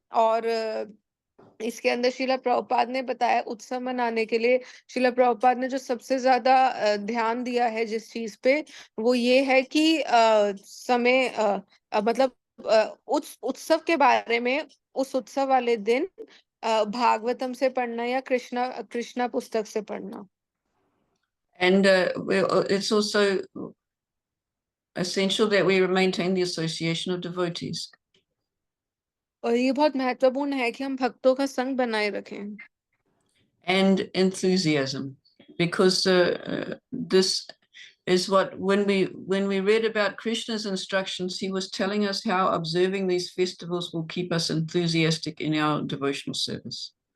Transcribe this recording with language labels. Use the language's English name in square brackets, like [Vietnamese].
[Hindi] और इसके अंदर शिला प्रभुपाद ने बताया उत्सव मनाने के लिए शिला प्रभुपाद ने जो सबसे ज्यादा ध्यान दिया है जिस चीज पे, वो ये है कि समय मतलब उस उत्सव के बारे में उस उत्सव वाले दिन भागवतम से पढ़ना या कृष्णा पुस्तक से पढ़ना। [English] And it's also essential that we maintain the association of devotees. [Hindi] और ये बहुत महत्वपूर्ण है कि हम भक्तों का संग बनाए रखें। [English] And enthusiasm, because this is what when we read about Krishna's instructions, he was telling us how observing these festivals will keep us enthusiastic in our devotional service.